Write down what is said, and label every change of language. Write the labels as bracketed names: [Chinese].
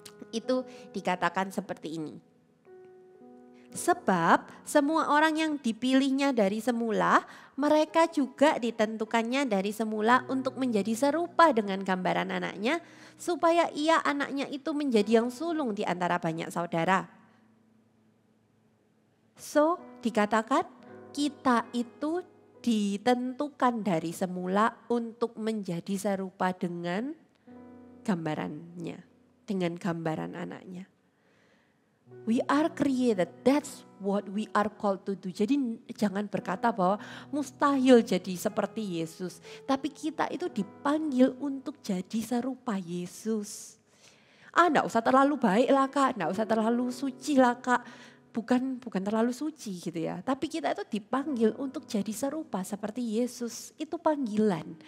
[Indonesian] Itu dikatakan seperti ini. Sebab semua orang yang dipilihnya dari semula, mereka juga ditentukannya dari semula untuk menjadi serupa dengan gambaran anaknya, supaya ia anaknya itu menjadi yang sulung di antara banyak saudara. So, dikatakan kita itu ditentukan dari semula untuk menjadi serupa dengan gambarannya, dengan gambaran anaknya. [English] We are created, that's what we are called to do. [Indonesian] Jadi jangan berkata bahwa mustahil jadi seperti Yesus. Tapi kita itu dipanggil untuk jadi serupa Yesus. Enggak usah terlalu baik lah Kak, enggak usah terlalu suci lah Kak. Bukan terlalu suci gitu ya. Tapi kita itu dipanggil untuk jadi serupa seperti Yesus. Itu panggilan.